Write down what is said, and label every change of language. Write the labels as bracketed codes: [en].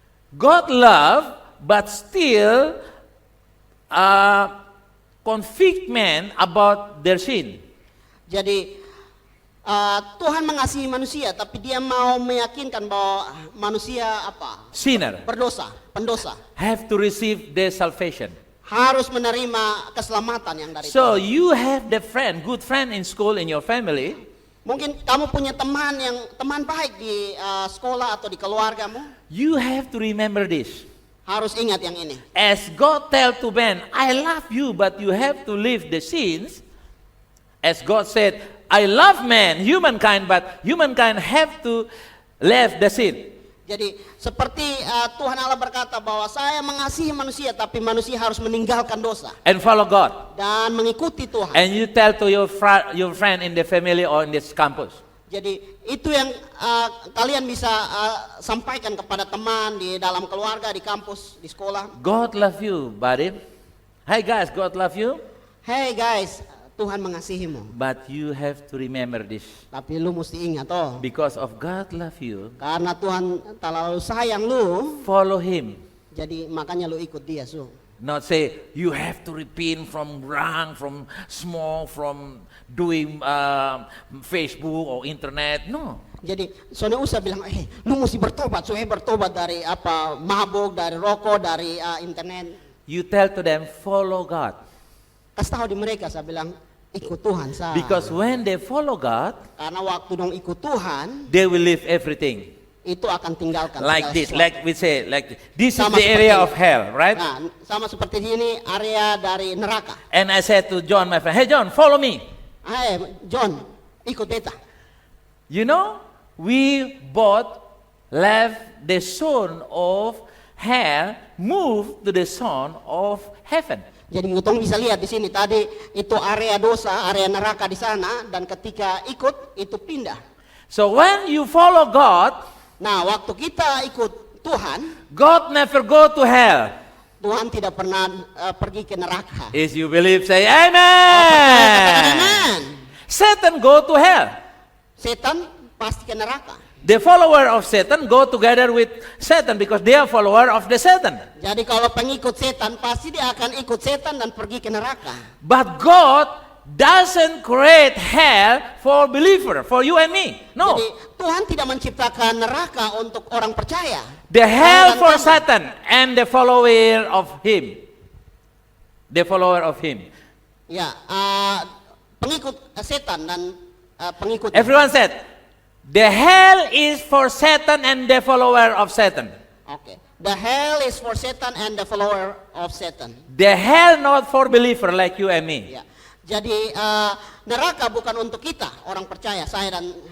[en] God love, but still convict men about their sin. [id] Jadi Tuhan mengasihi manusia, tapi Dia mau meyakinkan bahwa manusia apa? [en] Sinner [id] Berdosa, pendosa. [en] have to receive their salvation. [id] Harus menerima keselamatan yang dari [en] So [id] Tuhan. [en] you have the friend, good friend in school, in your family. [id] Mungkin kamu punya teman baik di sekolah atau di keluargamu. [en] You have to remember this. [id] Harus ingat yang ini. [en] As God tell to man, I love you, but you have to leave the sins. As God said, I love man, humankind, but humankind have to leave the sin. [id] Jadi seperti Tuhan Allah berkata bahwa saya mengasihi manusia, tapi manusia harus meninggalkan dosa [en] And follow God. [id] dan mengikuti Tuhan. [en] And you tell to your friend in the family or in this campus. [id] Jadi itu yang kalian bisa sampaikan kepada teman di dalam keluarga, di kampus, di sekolah. [en] God love you, buddy. Hi guys, God love you. Hey guys, [id] Tuhan mengasihimu. [en] But you have to remember this. [id] Tapi lu mesti ingat [en] Because of God love you, [id] karena Tuhan terlalu sayang lu, [en] follow Him. [id] jadi makanya lu ikut Dia, Su. [en] Not say you have to repent from wrong, from small, from doing Facebook or internet. No. [id] Jadi soalnya usah bilang, lu mesti bertobat, bertobat dari mabuk, dari rokok, dari internet. [en] You tell to them, follow God. [id] Kasih tahu di mereka, saya bilang ikut Tuhan, saya. [en] Because when they follow God, [id] Karena waktu dong ikut Tuhan, [en] they will leave everything. [id] itu akan tinggalkan [en] Like this, [id] sesuatu. [en] like we say, like this is [id] Sama [en] the area [id] seperti [en] of hell, right? [id] Nah, sama seperti ini area dari neraka. [en] And I said to John, my friend, hey John, follow me. [id] John, ikut beta. [en] You know, we both left the son of hell, moved to the son of heaven. [id] Jadi ngutong bisa lihat di sini tadi itu area dosa, area neraka di sana, dan ketika ikut itu pindah. [en] So when you follow God, [id] Nah, waktu kita ikut Tuhan, [en] God never go to hell. [id] Tuhan tidak pernah pergi ke neraka. [en] If you believe, say [id] Katakan amen. amen. [en] Satan go to hell. [id] Setan pasti ke neraka. [en] The follower of Satan go together with Satan because they are follower of the Satan. [id] Jadi kalau pengikut setan pasti dia akan ikut setan dan pergi ke neraka. [en] But God doesn't create hell for believer, for you and me. No. [id] Jadi Tuhan tidak menciptakan neraka untuk orang percaya. [en] The hell [id] Dan [en] for [id] kamu. [en] Satan and the follower of him. The follower of him. [id] Ya, pengikut setan dan pengikut. [en] Everyone said, the hell is for Satan and the follower of Satan. Oke. The hell is for Satan and the follower of Satan. The hell not for believer like you and me. [id] Ya. Jadi neraka bukan untuk kita orang percaya, saya dan